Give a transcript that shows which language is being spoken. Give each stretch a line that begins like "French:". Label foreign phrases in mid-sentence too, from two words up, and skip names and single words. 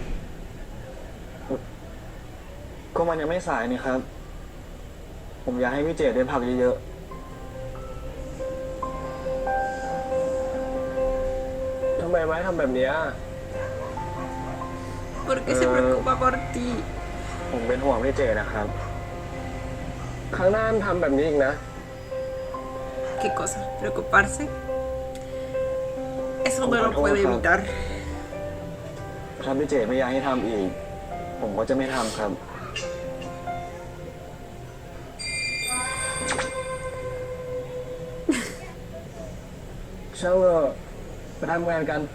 Thai: ก็มันยังไม่สายนี่ครับ ผมอยากให้พี่เจดได้พักเยอะ ทำไมไม้ทำแบบเนี้ย
Spanish: Porque se preocupa por ti.
Thai: ๆ ผมเป็นห่วงพี่เจดนะครับ ครั้งหน้าทำแบบนี้อีกนะ
Spanish: ¿Qué cosa? ¿Preocuparse? Eso no lo puede evitar.
Thai: ถ้าพี่เจดไม่อยากให้ทำอีก ผมก็จะไม่ทำครับ ช่างเถอะไปทำงานกัน